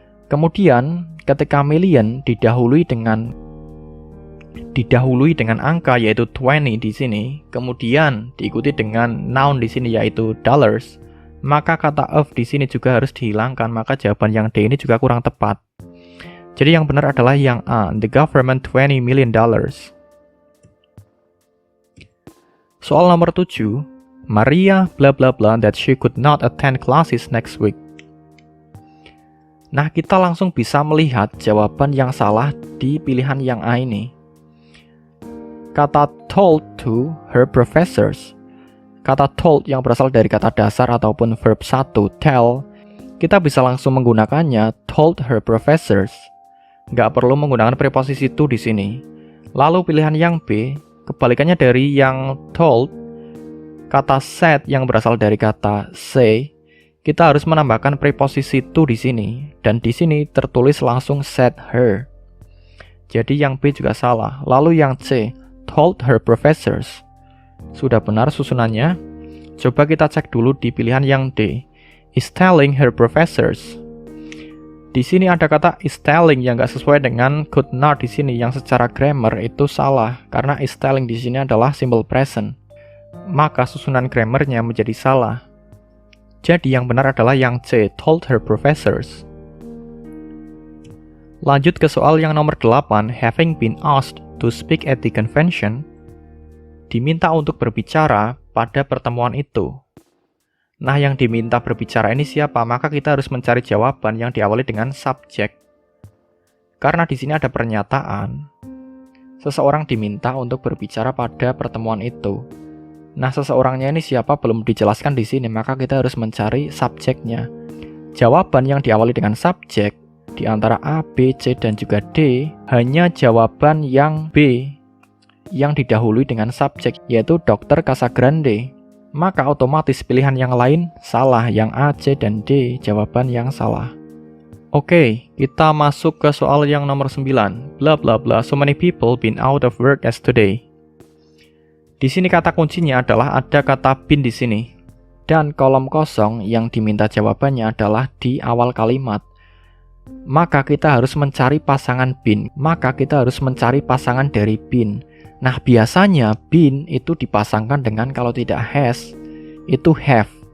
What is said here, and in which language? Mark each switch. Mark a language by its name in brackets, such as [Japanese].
[Indonesian] Kemudian, ketika million didahului dengan angka yaitu 20 di sini, kemudian diikuti dengan noun di sini yaitu dollars, maka kata of di sini juga harus dihilangkan, maka jawaban yang D ini juga kurang tepat. Jadi yang benar adalah yang A, [English] the government $20 million. [Indonesian] Soal nomor 7, [English] Maria blah blah blah that she could not attend classes next week. [Indonesian] Nah, kita langsung bisa melihat jawaban yang salah di pilihan yang A ini. Kata [English] told to her professors. [Indonesian] Kata told yang berasal dari kata dasar ataupun verb 1, tell, kita bisa langsung menggunakannya [English] told her professors. [Indonesian] Nggak perlu menggunakan preposisi to di sini. Lalu pilihan yang B, kebalikannya dari yang told, kata said yang berasal dari kata say, kita harus menambahkan preposisi to di sini. Dan di sini tertulis langsung said her. Jadi yang B juga salah. Lalu yang C, [English] told her professors. [Indonesian] Sudah benar susunannya. Coba kita cek dulu di pilihan yang D. [English] Is telling her professors. [Indonesian] Di sini ada kata is telling yang nggak sesuai dengan could not di sini, yang secara grammar itu salah karena is telling di sini adalah simple present. Maka susunan grammarnya menjadi salah. Jadi yang benar adalah yang C, [English] told her professors. [Indonesian] Lanjut ke soal yang nomor 8, [English] having been asked to speak at the convention. [Indonesian] Diminta untuk berbicara pada pertemuan itu. Nah, yang diminta berbicara ini siapa? Maka kita harus mencari jawaban yang diawali dengan subjek. Karena di sini ada pernyataan. Seseorang diminta untuk berbicara pada pertemuan itu. Nah, seseorangnya ini siapa belum dijelaskan di sini, maka kita harus mencari subjeknya. Jawaban yang diawali dengan subjek di antara A, B, C, dan juga D hanya jawaban yang B yang didahului dengan subjek, yaitu Dr. Casagrande. Maka otomatis pilihan yang lain salah, yang A, C, dan D jawaban yang salah. Oke, kita masuk ke soal yang nomor 9. [English] Blah blah blah, so many people been out of work as today. [Indonesian] Di sini kata kuncinya adalah ada kata been di sini. Dan kolom kosong yang diminta jawabannya adalah di awal kalimat. Maka kita harus mencari pasangan been. Maka kita harus mencari pasangan dari been. Nah, biasanya been itu dipasangkan dengan kalau tidak has, itu have.